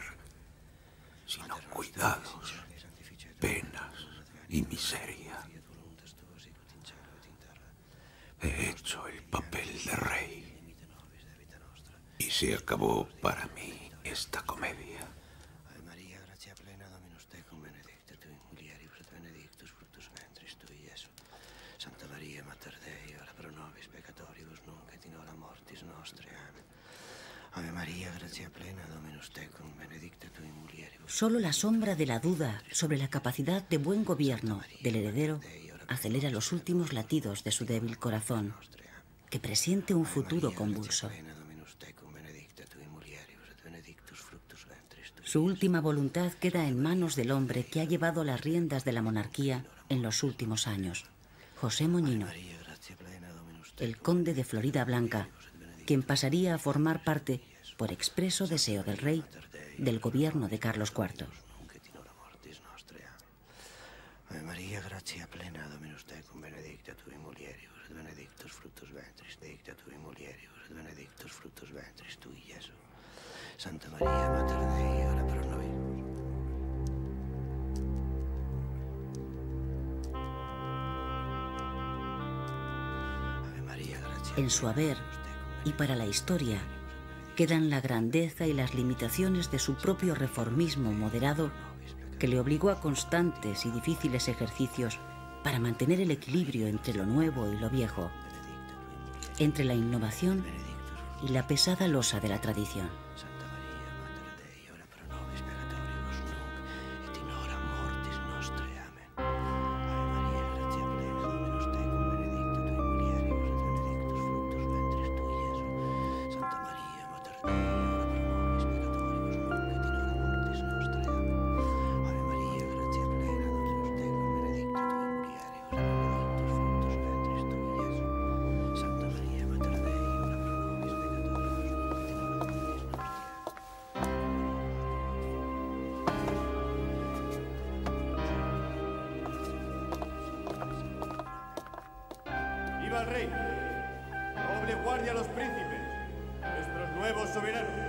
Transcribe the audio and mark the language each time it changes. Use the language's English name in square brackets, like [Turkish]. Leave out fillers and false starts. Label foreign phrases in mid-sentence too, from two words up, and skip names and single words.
[Spanish] Sino cuidados, penas y miseria. He hecho el papel de rey y se acabó para mí esta comedia. [Latin] Santa Maria, Mater Dei, ora pro nobis peccatoribus nunc et in hora mortis nostre. Amen. Ave Maria. María, gracia plena, Dominus tecum, benedicta tu in mulieribus. [Spanish] Solo la sombra de la duda sobre la capacidad de buen gobierno del heredero acelera los últimos latidos de su débil corazón, que presiente un futuro convulso. Su última voluntad queda en manos del hombre que ha llevado las riendas de la monarquía en los últimos años, José Moñino, el conde de Florida Blanca, quien pasaría a formar parte, por expreso deseo del rey, del gobierno de Carlos IV. [Latin] Ave María, gracia plena, Dominus tecum, benedicta tu in mulieribus, et benedictus fructus ventris, benedicta tu in mulieribus, et benedictus fructus ventris tui, Iesus. Santa María, Mater Dei, ora pro nobis. Ave María, gracia [Spanish] En su haber, y para la historia, quedan la grandeza y las limitaciones de su propio reformismo moderado, que le obligó a constantes y difíciles ejercicios para mantener el equilibrio entre lo nuevo y lo viejo, entre la innovación y la pesada losa de la tradición. [Latin] Santa María, Mater Dei, ora pro nobis peccatoribus nunc, et in hora mortis nostre. Amen. Ave María, gratia plena, Dominus tecum, benedicta tu in mulieribus, et benedictus fructus ventris tui, Iesus. Santa María, Mater Dei, ora pro nobis peccatoribus nunc, et in hora mortis nostre. Amen. Ave María, gratia plena, Dominus tecum, benedicta tu in mulieribus, et benedictus fructus ventris tui, Iesus. Santa María, Mater Dei, ora pro nobis peccatoribus nunc, et in hora mortis nostre. [Spanish] ¡Viva el rey! ¡Noble guardia a los príncipes! ¡Nuestros nuevos soberanos!